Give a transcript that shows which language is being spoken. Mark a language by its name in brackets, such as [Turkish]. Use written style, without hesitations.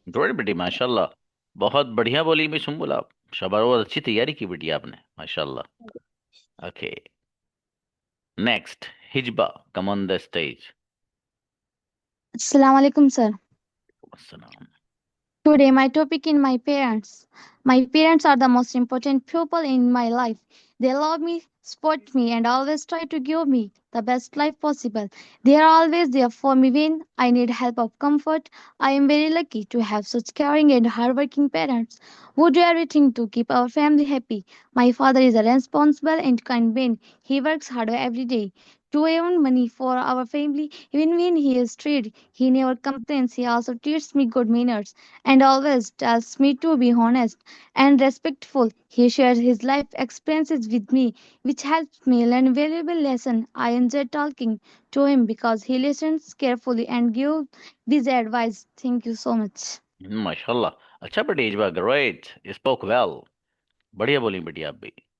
[Hindi] Good बेटी माशाल्लाह, बहुत बढ़िया बोली भी सुम्बुल आप। शाबाश, बहुत अच्छी तैयारी की बेटी आपने माशाल्लाह। [English] Okay, next Hijba, come on the stage. [Arabic] Assalamu alaikum, sir. अस्सलाम। [English] Today, my topic is my parents. My parents are the most important people in my life. They love me, support me, and always try to give me the best life possible. They are always there for me when I need help or comfort. I am very lucky to have such caring and hardworking parents who do everything to keep our family happy. My father is a responsible and kind man. He works hard every day to earn money for our family. Even when he is tired, he never complains. He also teaches me good manners and always tells me to be honest and respectful. He shares his life experiences with me, which helps me learn valuable lessons. I enjoy talking to him because he listens carefully and gives this advice. Thank you so much. [Hindi] माशाल्लाह, अच्छा बेटी हिजबा, [English] great, spoke well, [Hindi] बढ़िया बोली बेटी आप भी।